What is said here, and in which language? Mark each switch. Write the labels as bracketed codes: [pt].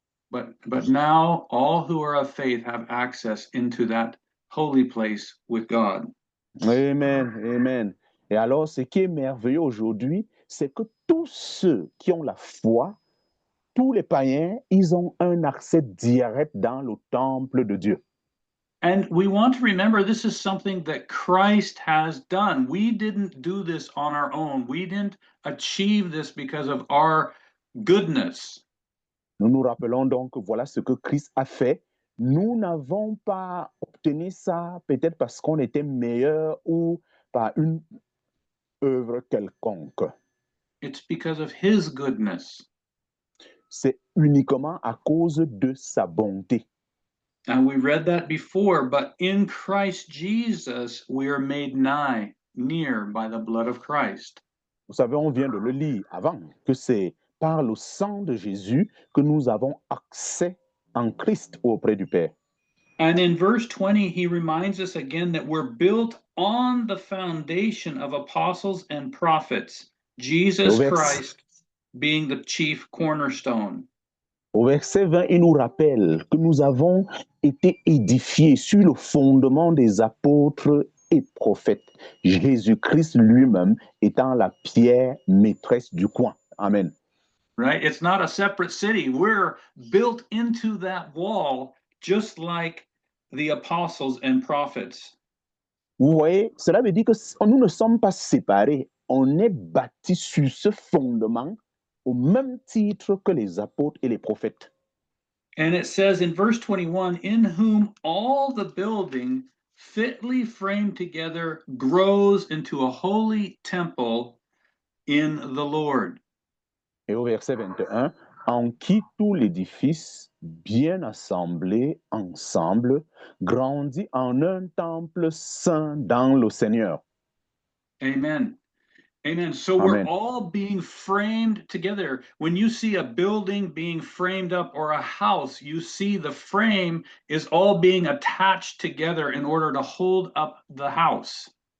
[en] But now all who are of faith have access into that holy place with God. Amen, amen. [fr] Et alors, ce qui est merveilleux aujourd'hui, c'est que tous ceux qui ont la foi, tous les païens, ils ont un accès direct dans le temple de Dieu. [en] And we want to remember this is something that Christ has done. We didn't do this on our own. We didn't achieve this because of our goodness. [fr] Nous nous rappelons donc que voilà ce que Christ a fait. Nous n'avons pas obtenu ça peut-être parce qu'on était meilleur ou par une œuvre quelconque. [en] It's because of his goodness. [fr] C'est uniquement à cause de sa bonté. [en] And we read that before, but in Christ Jesus, we are made nigh, near by the blood of Christ. [fr] Vous savez, on vient de le lire avant, que c'est par le sang de Jésus que nous avons accès en Christ auprès du Père. [en] And in verse 20, he reminds us again that we're built on the foundation of apostles and prophets, Jesus Christ being the chief cornerstone. [fr] Au verset 20, il nous rappelle que nous avons été édifiés sur le fondement des apôtres et prophètes, Jésus-Christ lui-même étant la pierre maîtresse du coin. Amen. [en] Right? It's not a separate city. We're built into that wall just like the apostles and prophets. [fr] Vous voyez, cela veut dire que nous ne sommes pas séparés. On est bâti sur ce fondement au même titre que les apôtres et les prophètes. [en] And it says in verse 21, in whom all the building fitly framed together grows into a holy temple in the Lord. [fr] Et au verset 21, en qui tout l'édifice, bien assemblé ensemble, grandit en un temple saint dans le Seigneur. [en] Amen. Amen. So Amen. we're all being framed together. When you see a building being framed up or a house, you see the frame is all being attached together in order to hold up the house.